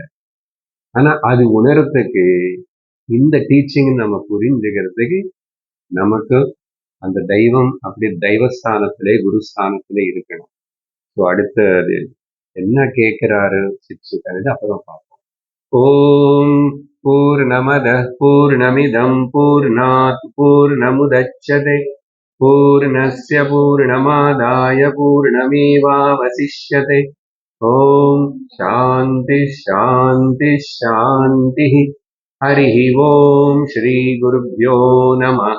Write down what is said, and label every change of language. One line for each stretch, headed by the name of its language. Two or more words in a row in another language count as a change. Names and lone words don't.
Tamil: ஆனா அது உணரத்துக்கு இந்த டீச்சிங் நம்ம புரிஞ்சுக்கிறதுக்கு நமக்கு அந்த தெய்வம் அப்படி தெய்வஸ்தானத்திலே குருஸ்தானத்திலே இருக்கணும். ஸோ அடுத்தது என்ன கேட்கிறாரு சித்சுகர், அப்புறம் பார்ப்போம்.
Sanskrit: ॐ पूर्णमदः पूर्णमिदं पूर्णात् पूर्णमुदच्यते पूर्णस्य पूर्णमादाय पूर्णमेवावशिष्यते. ॐ शान्तिः शान्तिः शान्तिः. हरि ॐ श्री गुरुभ्यो नमः.